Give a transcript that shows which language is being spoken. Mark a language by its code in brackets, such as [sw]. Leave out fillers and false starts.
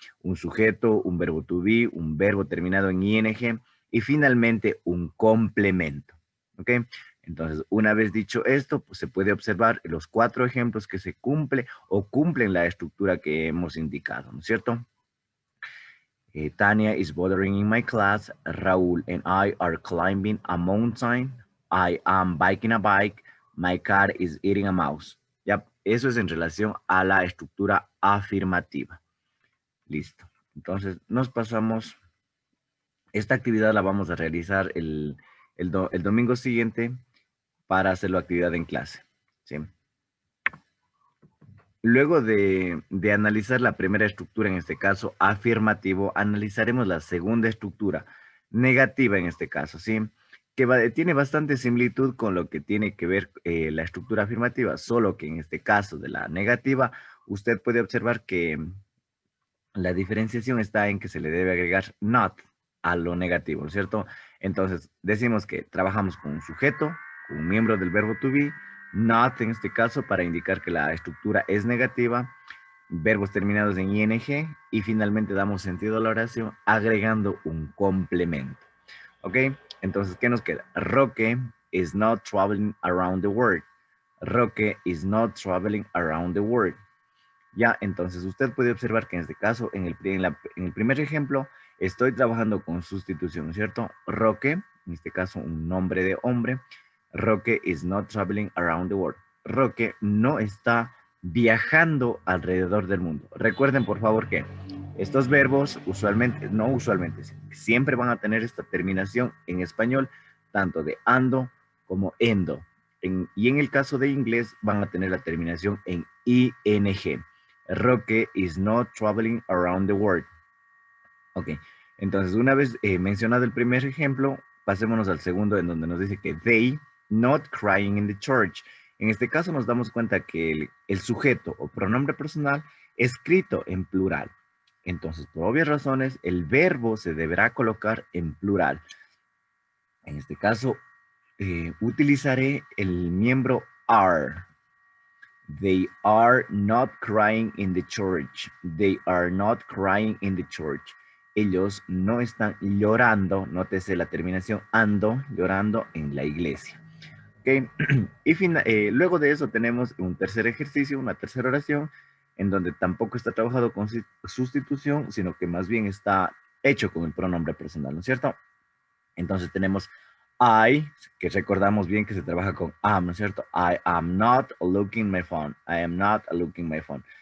[es] Un sujeto, un verbo to be, un verbo terminado en ing y finalmente un complemento. ¿Ok? Entonces, una vez dicho esto, pues se puede observar los cuatro ejemplos que se cumple o cumplen la estructura que hemos indicado, ¿no es cierto? [en] Tania is bothering in my class. Raúl and I are climbing a mountain. I am biking a bike. My cat is eating a mouse. [es] Ya, eso es en relación a la estructura afirmativa. Listo. Entonces, nos pasamos. Esta actividad la vamos a realizar el domingo siguiente para hacer la actividad en clase. ¿Sí? Luego de analizar la primera estructura, en este caso afirmativo, analizaremos la segunda estructura, negativa en este caso, ¿sí? Tiene bastante similitud con lo que tiene que ver la estructura afirmativa, solo que en este caso de la negativa, usted puede observar que la diferenciación está en que se le debe agregar not a lo negativo, ¿no es cierto? Entonces, decimos que trabajamos con un sujeto, con un miembro del verbo to be, not en este caso para indicar que la estructura es negativa, verbos terminados en ing y finalmente damos sentido a la oración agregando un complemento. ¿Ok? Entonces, ¿qué nos queda? [en] Roque is not traveling around the world. Roque is not traveling around the world. [es] Ya, entonces usted puede observar que en este caso, en el primer ejemplo, estoy trabajando con sustitución, ¿cierto? Roque, en este caso un nombre de hombre. [en] Roque is not traveling around the world. [es] Roque no está viajando alrededor del mundo. Recuerden, por favor, que estos verbos usualmente, no usualmente, siempre van a tener esta terminación en español, tanto de ando como endo. Y en el caso de inglés van a tener la terminación en ing. [en] Roque is not traveling around the world. [es] Ok, entonces una vez mencionado el primer ejemplo, pasémonos al segundo en donde nos dice que [en] they not crying in the church. [es] En este caso nos damos cuenta que el sujeto o pronombre personal escrito en plural. Entonces, por obvias razones, el verbo se deberá colocar en plural. En este caso, utilizaré el miembro are. [en] They are not crying in the church. They are not crying in the church. [es] Ellos no están llorando, nótese la terminación ando, llorando en la iglesia. ¿Okay? Y luego de eso tenemos un tercer ejercicio, una tercera oración, en donde tampoco está trabajado con sustitución, sino que más bien está hecho con el pronombre personal, ¿no es cierto? Entonces tenemos I, que recordamos bien que se trabaja con am, ¿no es cierto? [en] I am not looking my phone. I am not looking my phone.